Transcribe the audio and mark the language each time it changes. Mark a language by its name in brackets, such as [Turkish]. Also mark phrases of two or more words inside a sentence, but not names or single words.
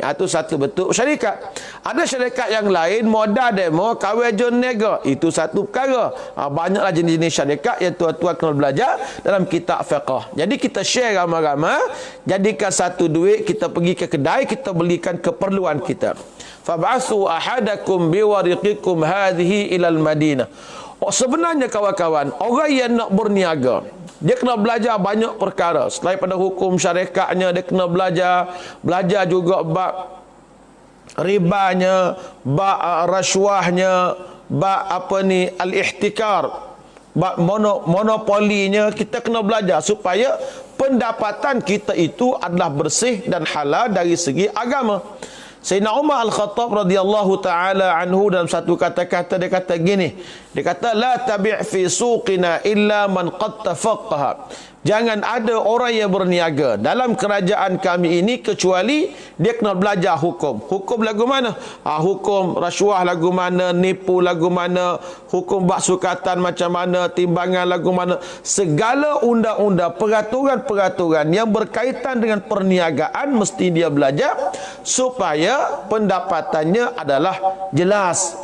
[Malay] Itu satu bentuk syarikat. Ada syarikat yang lain, modal demo, kawin jon nega. Itu satu perkara. Banyaklah jenis-jenis syarikat yang tuan-tuan kena belajar dalam kitab fiqh. Jadi kita share ramai-ramai, jadikan satu duit, kita pergi ke kedai, kita belikan keperluan kita. [Arabic] Fab'asu ahadakum biwariqikum hadhihi ilal Madinah. [Malay] Sebenarnya kawan-kawan, orang yang nak berniaga, dia kena belajar banyak perkara. Selain pada hukum syariatnya, dia kena belajar juga bab ribanya, bab rasuahnya, bab al-ihtikar, bab monopolinya. Kita kena belajar supaya pendapatan kita itu adalah bersih dan halal dari segi agama. Sayyidina Umar Al-Khattab [Arabic] radhiyallahu taala anhu [Malay] dalam satu kata-kata dia kata gini, dia kata [Arabic] la tabi' fi suqina illa man qad tafaqqaha. [Malay] Jangan ada orang yang berniaga dalam kerajaan kami ini kecuali dia kena belajar hukum. Hukum lagu mana? Hukum rasuah lagu mana, nipu lagu mana, hukum bak sukatan macam mana, timbangan lagu mana. Segala undang-undang, peraturan-peraturan yang berkaitan dengan perniagaan mesti dia belajar supaya pendapatannya adalah jelas.